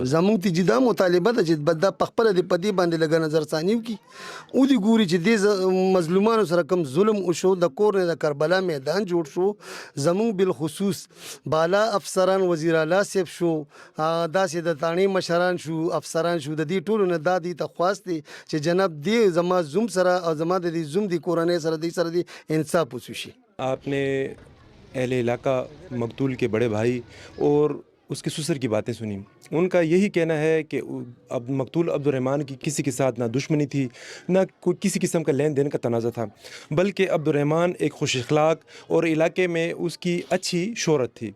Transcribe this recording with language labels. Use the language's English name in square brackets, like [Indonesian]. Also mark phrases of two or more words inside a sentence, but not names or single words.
[Pashto] زموږ ته جدا مطالبه ده چې بد په خپل د پدی باندې لګ نظر ثانیو کی او دی ګوري چې د مظلومانو سره کم ظلم وشو د کور نه د کربلا میدان جوړ شو زموږ بالخصوص بالا افسران وزیر اعلی صاحب شو داسې د تانی مشران شو افسران شو د دې ټولو نه دادی ته خواست چې جناب دی زما زوم سره او زما د دې زوم دی کورنۍ سره دی انصاف وشي. [Urdu] آپ نے اہل علاقہ مقتول کے بڑے بھائی اور اس کے سسر کی باتیں سنی. ان کا یہی کہنا ہے کہ اب مقتول عبد الرحمن کی کسی کے ساتھ نہ دشمنی تھی نہ کوئی کسی قسم کا لین دین کا تنازع تھا، بلکہ عبد الرحمن ایک خوش اخلاق اور علاقے میں اس کی اچھی شہرت تھی.